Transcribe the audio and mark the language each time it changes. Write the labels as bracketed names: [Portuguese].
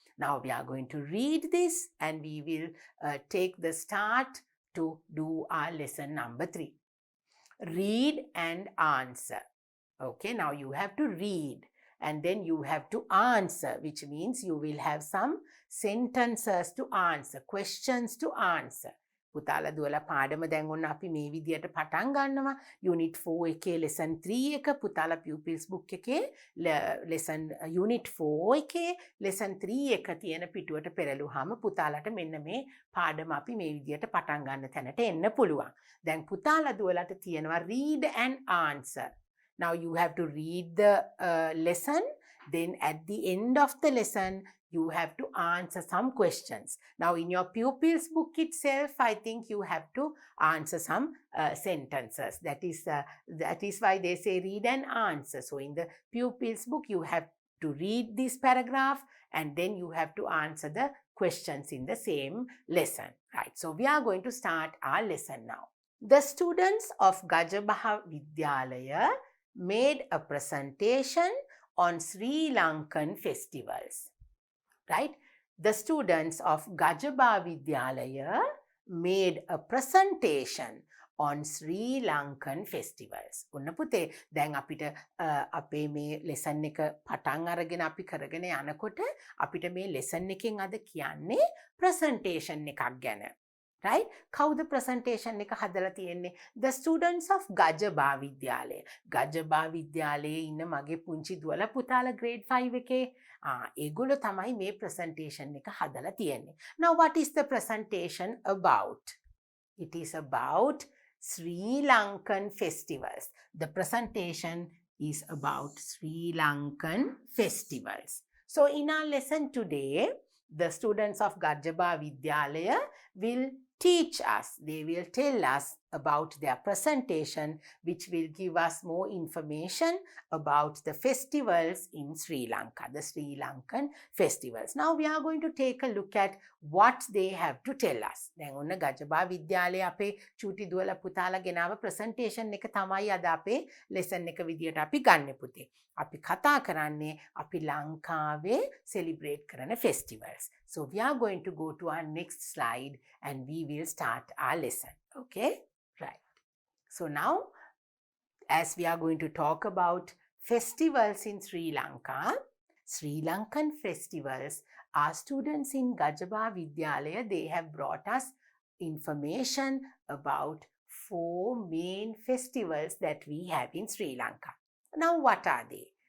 [English] Now we are going to read this, and we will take the start to do our lesson number 3. Read and answer. Okay, now you have to read, and then you have to answer, which means you will have some sentences to answer, questions to answer. [Sinhala] පුතාලා දුවලා පාඩම දැන් ඔන්න අපි මේ විදියට පටන් ගන්නවා. Unit 4 එකේ lesson 3 එක පුතාලා pupils book එකේ lesson unit 4 එකේ lesson 3 එක තියෙන පිටුවට පෙරළුවාම පුතාලට මෙන්න මේ පාඩම අපි මේ විදියට පටන් ගන්න තැනට එන්න පුළුවන්. දැන් පුතාලා දුවලාට තියෙනවා [English] read and answer. Now you have to read the lesson, then at the end of the lesson you have to answer some questions. Now in your pupils book itself, I think you have to answer some sentences. That is why they say read and answer. So in the pupils book you have to read this paragraph, and then you have to answer the questions in the same lesson. Right, so we are going to start our lesson now. The students of Gajabaha Vidyalaya made a presentation on Sri Lankan festivals. Right? The students of Gajaba Vidyalaya made a presentation on Sri Lankan festivals. [Sinhala] ඔන්න පුතේ දැන් අපිට අපේ මේ lesson එක පටන් අරගෙන අපි කරගෙන යනකොට අපිට මේ lesson එකෙන් අද කියන්නේ presentation එකක් ගැන. Right? කවුද presentation එක හදලා තියෙන්නේ? [English] The students of Gajaba Vidyalaya. [Sinhala] Gajaba Vidyalaya ඉන්න මගේ පුංචි දුවලා පුතාලා grade 5 එකේ ඒගොල්ලෝ තමයි මේ presentation එක හදලා තියෙන්නේ. [English] Now what is the presentation about? It is about Sri Lankan festivals. The presentation is about Sri Lankan festivals. So in our lesson today, the students of Gajaba Vidyalaya will teach us, they will tell us about their presentation, which will give us more information about the festivals in Sri Lanka, the Sri Lankan festivals. Now we are going to take a look at what they have to tell us. [Sinhala] දැන් ඔන්න ගජබා විද්‍යාලයේ අපේ චූටි දුවලා පුතාලා ගෙනාව presentation එක තමයි අද අපේ lesson එක විදියට අපි ගන්න පුතේ. අපි කතා කරන්නේ අපි ලංකාවේ celebrate කරන festivals. [English] So we are going to go to our next slide and we will start our lesson. Okay? Right. So now, as we are going to talk about festivals in Sri Lanka, Sri Lankan festivals, our students in Gajaba Vidyalaya, they have brought us information about 4 main festivals that we have in Sri Lanka. Now, what are they?